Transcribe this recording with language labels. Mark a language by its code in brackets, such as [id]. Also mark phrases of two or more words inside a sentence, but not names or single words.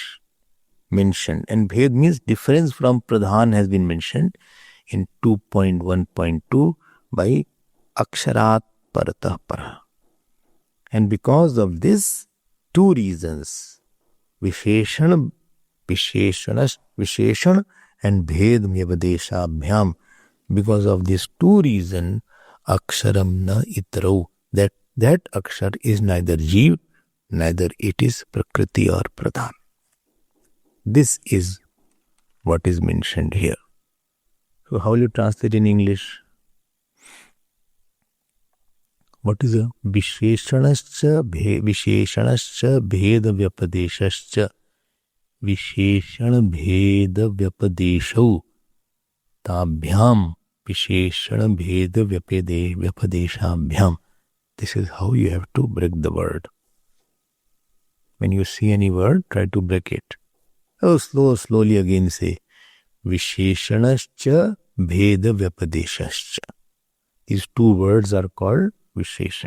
[en] Mentioned. And Bhed means difference from Pradhan has been mentioned in 2.1.2 by [sa] अक्षरात् परतः परः. [en] And because of this, two reasons, Visheshan and [sa] भेद व्यपदेश अभ्याम्, [en] because of these two reasons, [sa] अक्षरं न इतरौ, [en] that Akshar is neither Jeev, neither it is Prakriti or Pradhan. This is what is mentioned here. So how will you translate in English? What is a [sa] विशेषणश्च भेद व्यपदेशश्च विशेषण भेद व्यपदेशौ ताभ्याम् विशेषण भेद व्यपदेशाभ्याम्. [en] This is how you have to break the word. When you see any word, try to break it. Slowly again say [sa] विशेषणश्च भेद व्यपदेशश्च. [en] These two words are called Visheshan.